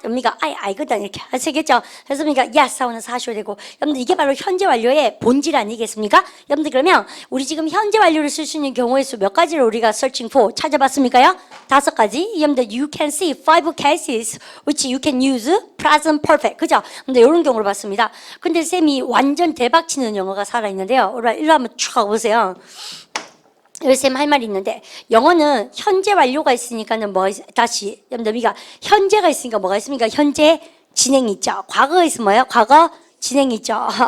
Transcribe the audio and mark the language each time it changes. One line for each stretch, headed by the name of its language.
Korean: 그러니까 알거든 이렇게 하시겠죠. 그래서 그러니까 yes 하고는 사셔야 되고 여러분들 이게 바로 현재 완료의 본질 아니겠습니까? 여러분들 그러면 우리 지금 현재 완료를 쓸 수 있는 경우의 수 몇 가지를 우리가
English: searching for
Korean: 찾아봤습니까요? 5가지.
English: 여러분들 you can see 5 cases which you can use present perfect.
Korean: 그죠? 근데 이런 경우를 봤습니다. 근데 쌤이 완전 대박 치는 영어가 살아있는데요. 일로 한번 쫙 보세요. 여기 쌤 할 말이 있는데 영어는 현재 완료가 있으니까는 뭐 다시 여러분들 우리가 현재가 있으니까 뭐가 있습니까? 현재 진행이 있죠. 과거가 있으면 뭐예요? 과거 진행이 있죠.